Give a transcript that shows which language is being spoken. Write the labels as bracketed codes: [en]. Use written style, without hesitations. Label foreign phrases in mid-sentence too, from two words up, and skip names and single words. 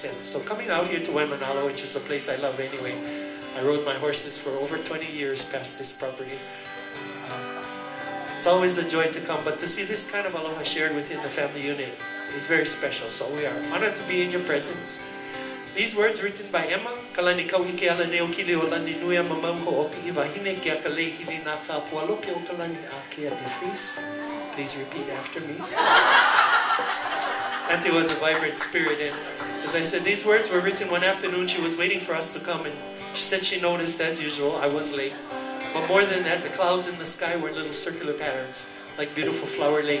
[en] And so coming out here to Waimanalo, which is a place I love anyway, I rode my horses for over 20 years past this property. It's always a joy to come, but to see this kind of aloha shared within the family unit is very special. So we are honored to be in your presence. These words written by Emma, kalani kauhike ala neo kile o lani nuia mamau ho opi iwa hine kia kalei hili na ka pualoke o kalani a kia defris. Please repeat after me. Auntie was a vibrant spirit, and as I said, these words were written one afternoon. She was waiting for us to come, and she said she noticed, as usual, I was late. But more than that, the clouds in the sky were little circular patterns, like beautiful flower lei.